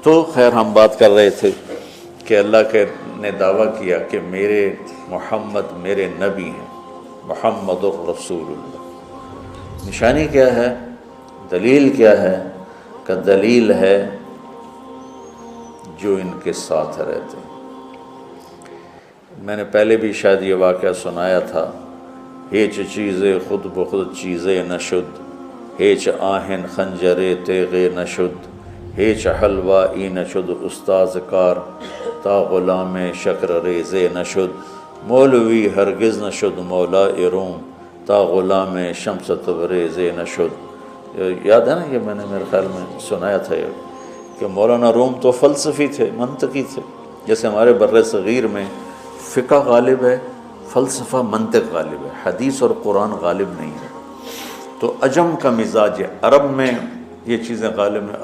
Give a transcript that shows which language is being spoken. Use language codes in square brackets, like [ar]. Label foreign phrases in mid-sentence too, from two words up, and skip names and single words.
[ur] تو خیر ہم بات کر رہے تھے کہ اللہ کے نے دعویٰ کیا کہ میرے محمد میرے نبی ہیں، [ar] محمد الرسول اللہ۔ [ur] نشانی کیا ہے؟ دلیل کیا ہے؟ کہ دلیل ہے جو ان کے ساتھ رہتے ہیں۔ [fa] میں نے پہلے بھی شاید یہ واقعہ سنایا تھا، ہیچ چیزیں خود بخود چیزیں نشد، ہیچ آہن خنجرے تیغے نشد، ہیچ حلوہ ای نشد استاذ کار، تا غلام شکر ریزے نشد، مولوی ہرگز نشد مولا روم، تا غلام شمس تبریز نشد. [ur] یاد ہے نا، یہ میں نے میرے خیال میں سنایا تھا کہ مولانا روم تو فلسفی تھے، منطقی تھے. جیسے ہمارے بر صغیر میں فقہ غالب ہے، فلسفہ منطق غالب ہے، حدیث اور قرآن غالب نہیں ہے. تو عجم کا مزاج ہے، عرب میں یہ چیزیں غالب ہیں.